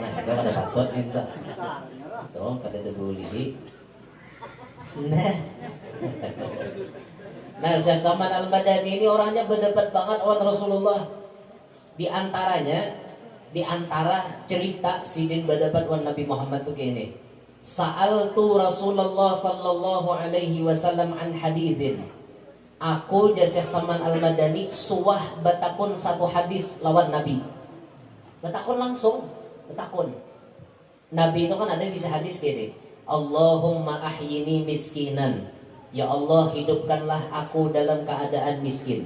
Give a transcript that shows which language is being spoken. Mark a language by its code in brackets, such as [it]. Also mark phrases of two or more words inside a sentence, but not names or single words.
[bjn] Nah itu ada patut itu. Tuh kata itu buli. Nah Syekh Saman Al-Madani ini orangnya berdebat banget lawan Rasulullah. Di antara cerita sidin berdebat wan Nabi Muhammad tuh gini. [ar] سألت رسول الله صلى الله عليه وسلم عن حديث. [bjn] Aku Syekh Saman Al-Madani suwah batakun satu hadis lawan Nabi. Batakun langsung, batakun. Nabi itu kan ada bisa hadis gini. [ar] اللهم أحيني مسكينا. [id] Ya Allah hidupkanlah aku dalam keadaan miskin.